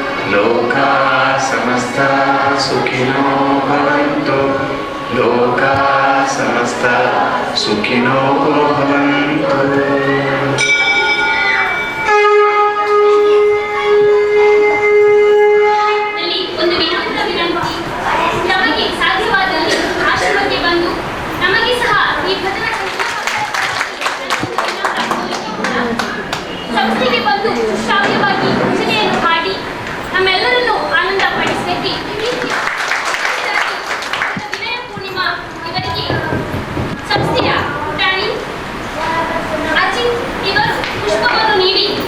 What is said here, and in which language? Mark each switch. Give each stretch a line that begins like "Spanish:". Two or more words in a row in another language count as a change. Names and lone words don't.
Sanskrit: ಲೋಕಾ ಸಮಸ್ತ ಸುಖಿನೋ ಭವಂತು. ಲೋಕಾ ಸಮಸ್ತ ಸುಖಿನೋ ಭವಂತು.
Kannada: ಒಂದು ವಿನಮ್ರ ವಿನಂತಿ. ನಮಗೆ ಸಾಧ್ಯವಾದಲ್ಲಿ ಆಶ್ರಮಕ್ಕೆ ಬಂದು ನಮಗೆ ಸಹ ಈ ಭಜನ ಸಂಸ್ಥೆಗೆ ಬಂದು ಶ್ರಾವ್ಯವಾಗಿ ಭಜನೆಯನ್ನು ಹಾಡಿ ನಮ್ಮೆಲ್ಲರನ್ನು ಆನಂದ ಪಡಿಸಲಿಕ್ಕೆ ವಿನಯ ಪೂರ್ಣಿಮಾ ಇವರಿಗೆ ಸಂಸ್ಥೆಯ ಪುಟಾಣಿ ಅಜಿತ್ ಇವರು ಪುಷ್ಪವನ್ನು ನೀಡಿ